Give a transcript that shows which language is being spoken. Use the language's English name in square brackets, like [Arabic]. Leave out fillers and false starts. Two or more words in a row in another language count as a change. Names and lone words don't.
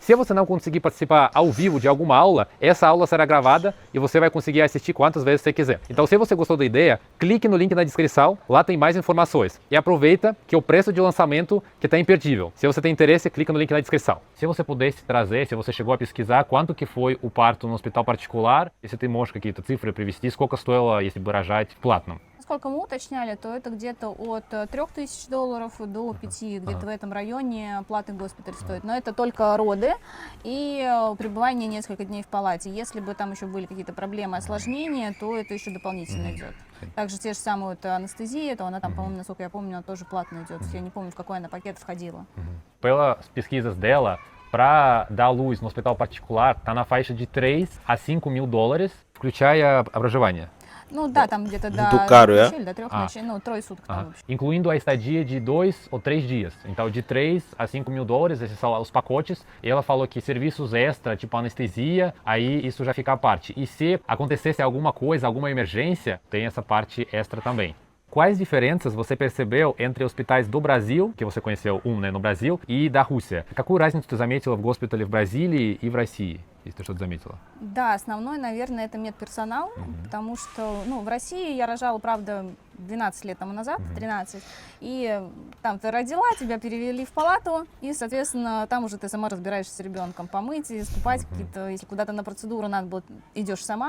[Portuguese] Se você não conseguir participar ao vivo de alguma aula, essa aula será gravada e você vai conseguir assistir quantas vezes você quiser. Então, se você gostou da ideia, clique no link na descrição, lá tem mais informações. E aproveita que o preço de lançamento que está imperdível. Se você tem interesse, clica no link na descrição. Se você pudesse trazer, se você chegou a pesquisar quanto que foi o parto no hospital particular, [Russian] если ты можешь какие-то цифры привести, сколько стоило, если бы рожать в платном? насколько мы уточняли, то это где-то от $3000 до 5, где-то в этом районе платный госпиталь стоит. Но это только роды и пребывание несколько дней в палате. Если бы там еще были какие-то проблемы, осложнения, то это еще дополнительно идет. Также те же самые вот анестезия, то она там, по-моему, насколько я помню, она тоже платно идет. Я не помню, в какой она пакет входила. [Portuguese] Pelas pesquisas dela, para dar à luz no hospital particular, está na faixa de 3 a 5 mil dólares, [Russian] включая образование. Ну да, там где-то до [Portuguese] Muito caro, é? [Russian] ночей, до 3 ночей, ну, трое суток там вообще. [Portuguese] Incluindo a estadia de 2 ou 3 dias. Então, de 3 a 5 mil dólares, esses são os pacotes. E ela falou que serviços extra, tipo anestesia, aí isso já fica à parte. E se acontecesse alguma coisa, alguma emergência, tem essa parte extra também. Quais diferenças você перцебел entre hospitais do Brasil, que você conheceu né, no Brasil, и da Руси? [Russian] Какую разницу ты заметила в госпитале в Бразилии и в России, если ты что-то заметила? Да, основной, наверное, это медперсонал, потому что, ну, в России я рожала, правда, 12 лет тому назад, 13, и там ты родила, тебя перевели в палату, и, соответственно, там уже ты сама разбираешься с ребенком, помыть, искупать какие-то, если куда-то на процедуру надо было, идешь сама.